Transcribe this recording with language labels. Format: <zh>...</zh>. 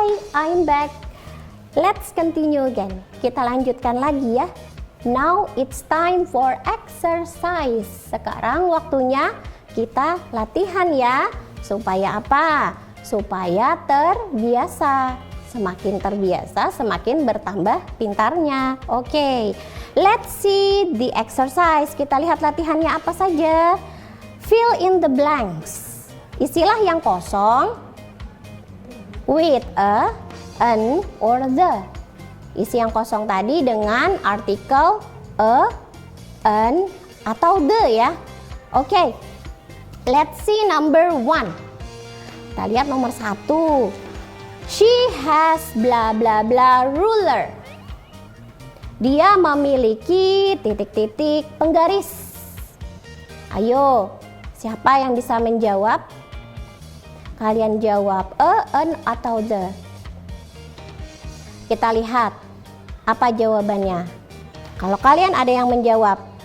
<en>I'm back. Let's continue again.</en> <id>Kita lanjutkan lagi ya.</id> <en>Now it's time for exercise.</en> <id>Sekarang waktunya kita latihan ya. Supaya apa? Supaya terbiasa. Semakin terbiasa, semakin bertambah pintarnya.</id> <en>Oke, let's see the exercise.</en> <id>Kita lihat latihannya apa saja.</id> <en>Fill in the blanks.</en> <id>Isilah yang kosong</id> <en>with a, an, or the.</en> <id>Isi yang kosong tadi dengan artikel a, an, atau the ya.</id> <en>Oke, let's see number 1.</en> <id>Kita lihat nomor 1.</id> <en>She has bla bla bla ruler.</en> <id>Dia memiliki titik-titik penggaris. Ayo, siapa yang bisa menjawab? Kalian jawab a, an, atau the. Kita lihat apa jawabannya. Kalau kalian ada yang menjawab</id>